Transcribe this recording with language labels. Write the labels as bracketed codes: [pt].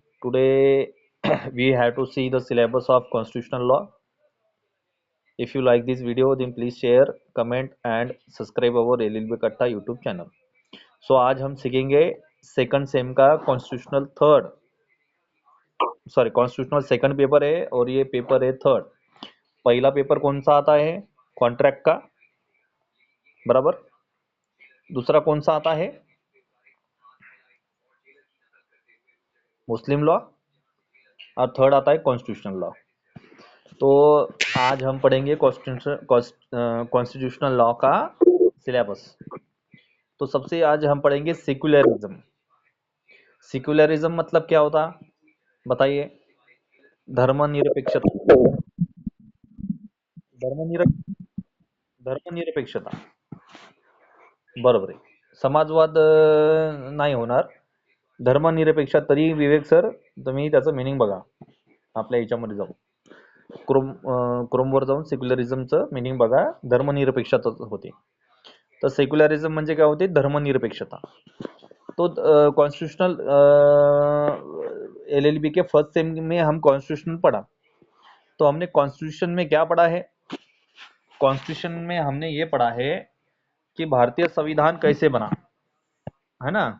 [en] Today we have to see the syllabus of constitutional law. If you like this video then please share, comment and subscribe our LLB Katta YouTube channel. [hi] So आज हम सीखेंगे second same का constitutional third constitutional second paper है और ये paper है third. पहला पेपर कौन सा आता है? कॉन्ट्रैक्ट का, बराबर. दूसरा कौन सा आता है? मुस्लिम लॉ. और थर्ड आता है कॉन्स्टिट्यूशनल लॉ. तो आज हम पढ़ेंगे कॉन्स्टिट्यूशनल लॉ का सिलेबस. तो सबसे आज हम पढ़ेंगे सेक्युलरिज्म. सेक्युलरिज्म मतलब क्या होता, बताइए. धर्मनिरपेक्षता. [mr] धर्मनिर धर्मनिरपेक्षता, बरोबर आहे. समाजवाद नाही होणार. धर्मनिरपेक्षा. तरी विवेक सर तुम्ही त्याचं मिनिंग बघा आपल्या याच्यामध्ये जाऊन क्रोमवर जाऊन सेक्युलरिझमचं मिनिंग बघा. धर्मनिरपेक्षता होते. तर सेक्युलरिझम म्हणजे काय होते? धर्मनिरपेक्षता. [hi] तो कॉन्स्टिट्यूशनल एलएलबी के फर्स्ट सेम में हम कॉन्स्टिट्यूशन पढ़ा. तो हमने कॉन्स्टिट्यूशन में क्या पढ़ा है? कॉन्स्टिट्यूशन में हमने ये पढ़ा है कि भारतीय संविधान कैसे बना, है ना.